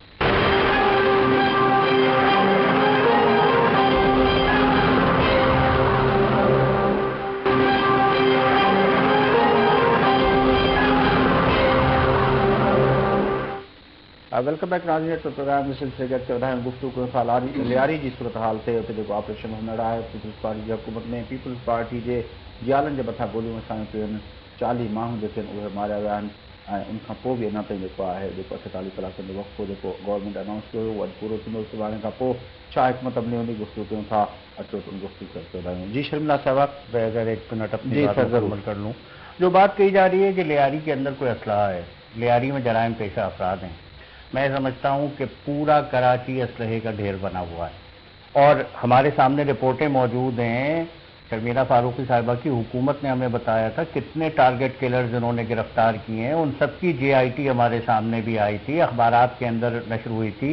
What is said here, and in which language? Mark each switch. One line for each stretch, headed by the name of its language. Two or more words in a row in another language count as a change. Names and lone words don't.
English: welcome back
Urdu: ناظرین تو پروگرام میں سلسلے کرتے ہیں گفتگو کو لیاری جی صورتحال سے جو آپریشن ہونے رہا ہے پیپلز پارٹی کی حکومت میں پیپلز پارٹی کے جالن کے
Sindhi: मथां गोलियूं असांजे पियूं 40 माण्हू जेके आहिनि उहे मारिया विया आहिनि ऐं उनखां पोइ बि अञा ताईं जेको आहे जेको 48 कलाकनि जो वक़्फ़ो जेको
English: government announce
Sindhi: कयो हुओ अॼु पूरो थींदो सुभाणे खां पोइ छा हिकमत अमली हूंदी गुफ़्तगू कयूं था अचो तुम गुफ़्तगू करते रहियूं। जी शर्मिला साहिबा
Urdu: میں اگر 1 منٹ اپنی जी बात سر، ضرور. مکمل کر لوں. جو بات کہی جا رہی ہے کہ لیاری کے اندر کوئی اسلحہ ہے، لیاری میں جرائم پیشہ افراد ہیں، میں سمجھتا ہوں کہ پورا کراچی اسلحے کا ڈھیر بنا ہوا ہے. اور ہمارے سامنے رپورٹیں موجود ہیں، شرمیلا فاروقی صاحبہ کی حکومت نے ہمیں بتایا تھا کتنے
English: target killers
Urdu: انہوں نے گرفتار کیے ہیں، ان سب کی JIT ہمارے سامنے بھی آئی تھی، اخبارات کے اندر نشر ہوئی تھی.